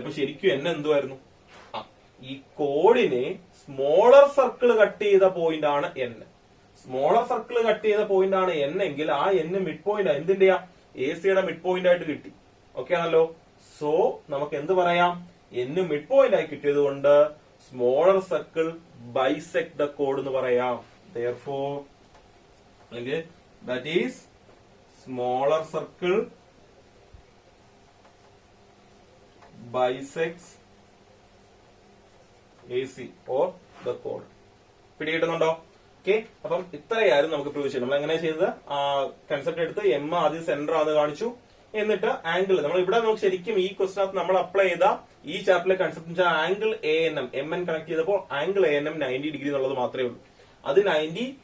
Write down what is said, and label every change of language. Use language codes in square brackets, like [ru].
[ml] അപ്പൊ ശരിക്കും എൻ എന്തുമായിരുന്നു? ഈ കോഡിനെ സ്മോളർ സർക്കിൾ കട്ട് ചെയ്ത പോയിന്റ് ആണ് എൻ. സ്മോളർ സർക്കിൾ കട്ട് ചെയ്ത പോയിന്റ് ആണ് എൻ എങ്കിൽ ആ എൻ മിഡ് പോയിന്റ് എന്തിന്റെയാ? എ സിയുടെ മിഡ് പോയിന്റ് ആയിട്ട് കിട്ടി. ഓക്കെ ആണല്ലോ? സോ നമുക്ക് എന്ത് പറയാം? എൻ മിഡ് പോയിന്റ് ആയി കിട്ടിയത് കൊണ്ട് [en] smaller circle bisect the code [ml] എന്ന് പറയാം. [en] therefore [ml] അല്ലെങ്കിൽ [en] that is smaller circle bisects AC or the chord. [ml] പിടികിട്ടുന്നുണ്ടോ? Okay. അപ്പം ഇത്രയായിരുന്നു നമുക്ക് പ്രൂവ് ചെയ്യാം. നമ്മൾ എങ്ങനെ ചെയ്തത്? കൺസെപ്റ്റ് എടുത്ത് എം ആദ്യം സെന്റർ അത് കാണിച്ചു. എന്നിട്ട് ആംഗിൾ നമ്മൾ ഇവിടെ നമുക്ക് ശരിക്കും ഈ ക്വസ്റ്റിനകത്ത് നമ്മൾ അപ്ലൈ ചെയ്ത ഈ ചാപ്റ്ററിലെ concept angle A N M. M N connect ചെയ്തപ്പോൾ angle A N M 90 degree എന്നുള്ളത് മാത്രമേ ഉള്ളൂ. അത് 90.